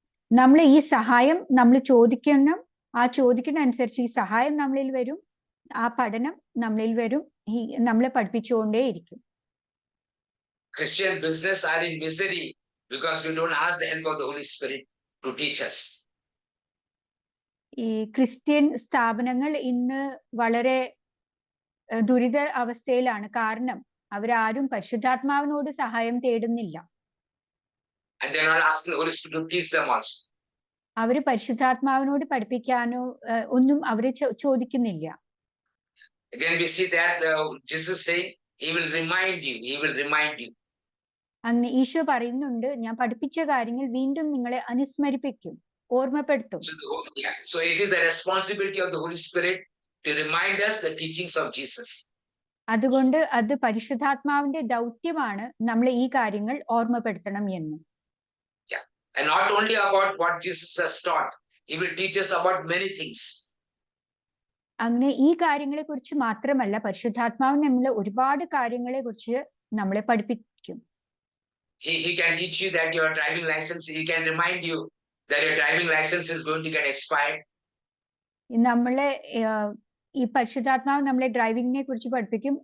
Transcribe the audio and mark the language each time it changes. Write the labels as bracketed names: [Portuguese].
[Malayalam] നമ്മൾ ഈ സഹായം നമ്മൾ ചോദിക്കണം. ആ ചോദിക്കുന്ന അനുസരിച്ച് ഈ സഹായം നമ്മളിൽ വരും, ആ പഠനം നമ്മളിൽ വരും, നമ്മളെ പഠിപ്പിച്ചുകൊണ്ടേയിരിക്കും. [English] Christian business are in misery because we don't ask the help of the Holy Spirit to teach us. [Malayalam] ഈ ക്രിസ്ത്യൻ സ്ഥാപനങ്ങൾ ഇന്ന് വളരെ ദുരിത അവസ്ഥയിലാണ്. കാരണം അവരാരും പരിശുദ്ധാത്മാവിനോട് സഹായം തേടുന്നില്ല. [English] And they are not asking the Holy Spirit to teach them also. [Malayalam] അവര് പരിശുദ്ധാത്മാവിനോട് പഠിപ്പിക്കാനോ ഒന്നും അവര് ചോദിക്കുന്നില്ല. [English] Again we see that Jesus saying, he will remind you, he will remind you. [Malayalam] അങ്ങനെ ഈശോ പറയുന്നുണ്ട്, ഞാൻ പഠിപ്പിച്ച കാര്യങ്ങൾ വീണ്ടും നിങ്ങളെ അനുസ്മരിപ്പിക്കും, ഓർമ്മപ്പെടുത്തും. [English] So it is the responsibility of the Holy Spirit to remind us the teachings of Jesus. [Malayalam] അതുകൊണ്ട് അത് പരിശുദ്ധാത്മാവിന്റെ ദൗത്യമാണ് നമ്മളെ ഈ കാര്യങ്ങൾ ഓർമ്മപ്പെടുത്തണം എന്ന്. [English] And not only about what Jesus has taught, he will teach us about many things. [Malayalam] അങ്ങനെ ഈ കാര്യങ്ങളെ കുറിച്ച് മാത്രമല്ല, പരിശുദ്ധാത്മാവ് നമ്മളെ ഒരുപാട് കാര്യങ്ങളെ കുറിച്ച് നമ്മളെ പഠിപ്പിക്കും. [English] He can teach you that your driving license, he can remind you that your driving license is going to get expired. [Malayalam] നമ്മളെ ഈ പരിശുദ്ധാത്മാവ് നമ്മളെ ഡ്രൈവിംഗിനെ കുറിച്ച് പഠിപ്പിക്കും.